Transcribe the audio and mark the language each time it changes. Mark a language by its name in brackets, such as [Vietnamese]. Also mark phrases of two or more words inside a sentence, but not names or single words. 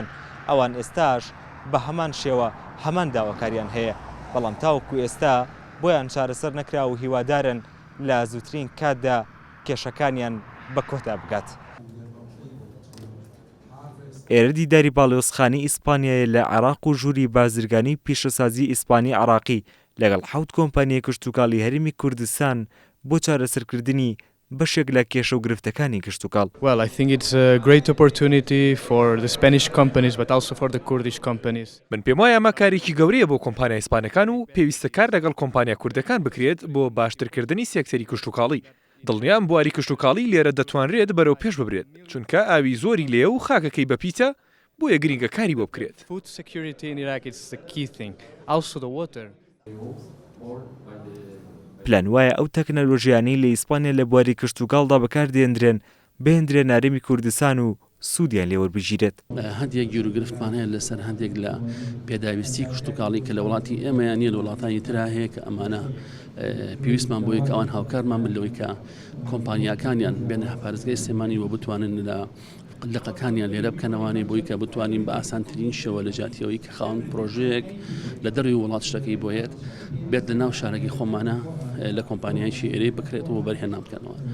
[Central Kurdish] ئەوان ئێستاش بە هەمان شێوە هەمان داواکاریان هەیە، بەڵام تاوەکو ئێستا بۆیان چارەسەر نەکرا و هیوادارن لە زووترین کاتدا کێشەکانیان بە کۆتا بگات. ئێرە دیداری باڵیۆزخانەی ئیسپانیایە لە عێراق و ژووری بازرگانی پیشەسازی ئیسپانی عێراقی لەگەڵ 7 کۆمپانیای کشت و کاڵی هەرێمی کوردستان بۆ چارەسەرکردنی بەشێک لە کێشە و گرفتەکانی کشت و کاڵ. [English] Well, I think it's a great opportunity for the Spanish companies but also for the Kurdish companies. [Central Kurdish] من پێم وایە ئەمە کارێکی گەورەیە بۆ کۆمپانیای ئیسپانەکان و پێویستە کار لەگەڵ کۆمپانیا کوردەکان بکرێت بۆ باشترکردنی سێکتەری کشت و کاڵی. دڵنیام بواری کشت و کاڵی لێرە دەتوانرێت بەرەو پێش ببرێت، چونکە ئاوی زۆری لێ و خاکەکەی بەپیتە بۆیە گرینگە کاری بۆ بکرێت. [English] Food security in Iraq is the key thing. Also the water. [Central Kurdish] پلان وایە ئەو تەکنەلۆژیانەی لە ئیسپانیا لە بواری کشت و کاڵدا بەکاردێنرێن بهێنرێن هەرێمی کوردستان و سوودیان لێوەربژیرێت. هەندێک گیرروگرفتمان هەیە لەسەر هەندێک لە پێداویستی کشت و کاڵی کە لە وڵاتی ئێمەیان نیە لە وڵاتانی ترا هەیە کە ئەمانە پێویستمان بۆیە کە ئەوان هاوکارمان بن لەوەی کە کۆمپانیاکانیان بێنە پارێزگای سلێمانی و بتوانن لە قلقەکانیان لێرە بکەنەوەی بۆی کە بتوانین بە ئاسانترین شێوە لە جاتیەوەی کە خاوەن پرۆژەیەک لە دەروی وڵات شتەکەی بۆیێت بێت لە ناو شارەکەی خۆمانە لە کۆمپانیایشی ئێرەی بکرێتەوە بەرهێنان بکەنەوە.